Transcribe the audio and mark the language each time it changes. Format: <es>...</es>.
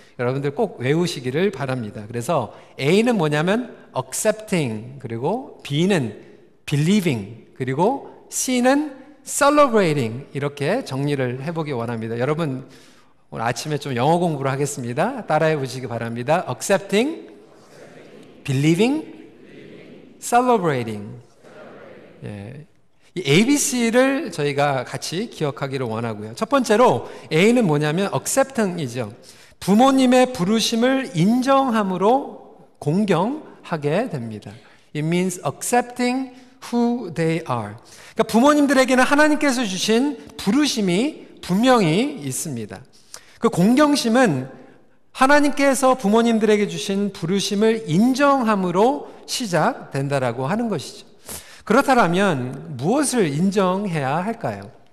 <ko>여러분들 꼭 외우시기를 바랍니다. 그래서 A는 뭐냐면 accepting, 그리고 B는 believing, 그리고 C는 celebrating, 이렇게 정리를 해보기 원합니다. 여러분 오늘 아침에 좀 영어 공부를 하겠습니다. 따라해 보시기 바랍니다.</ko> <en>accepting, believing, celebrating.</en> <ko>예. 이 ABC를 저희가 같이 기억하기를 원하고요. 첫 번째로 A는 뭐냐면 accepting이죠. 부모님의 부르심을 인정함으로 공경하게 됩니다.</ko> <en>It means accepting who they are.</en> <ko>그러니까 부모님들에게는 하나님께서 주신 부르심이 분명히 있습니다. 그 공경심은 하나님께서 부모님들에게 주신 부르심을 인정함으로 시작된다라고 하는 것이죠. 그렇다면 무엇을 인정해야 할까요?</ko>